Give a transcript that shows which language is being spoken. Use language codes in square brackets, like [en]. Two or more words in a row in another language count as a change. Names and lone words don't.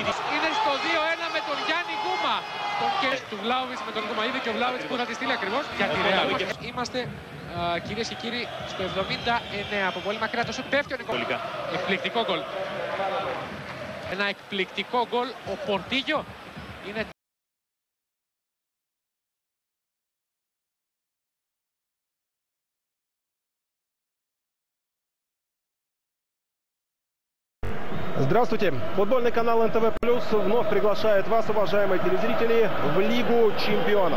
[el] Είναι στο 2-1 με τον Γιάννη Γκούμα. Τον και του Βλάουιτς με τον Γκούμα. Είδε και ο Βλάουιτς που θα τη στείλει ακριβώς για τη Ρεάλ. Είμαστε κυρίες και κύριοι στο 79 από πολύ μακριά το σουτ πέφτει ο Νικολάκης. Εκπληκτικό γκολ. Ένα εκπληκτικό γκολ. Ο Πορτίγιο είναι... [ru] Здравствуйте! Футбольный канал НТВ Плюс вновь приглашает вас, уважаемые телезрители, в Лигу Чемпионов.